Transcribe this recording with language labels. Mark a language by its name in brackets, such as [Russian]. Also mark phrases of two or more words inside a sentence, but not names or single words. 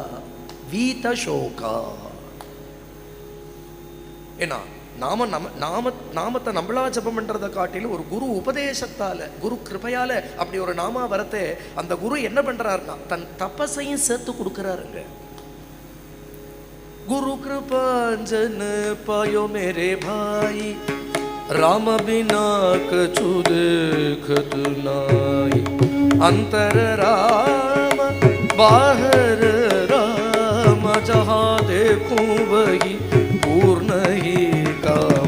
[Sanskrit] वीत शोका. [Tamil] ஏன்னா நாமத்தை நம்மளா ஜபம் பண்றதை காட்டிலும் ஒரு குரு உபதேசத்தால, குரு கிருபையால அப்படி ஒரு நாமா வரத்தை அந்த குரு என்ன பண்றாருன்னா தன் தபசையும் சேர்த்து கொடுக்கிறாருங்க. [Hindi] गुरु कृपांजन पायो मेरे भाई, राम बिना कछु देखत नाई। अंतर राम बाहर राम, जहाँ देखूं वही पूर्ण ही काम।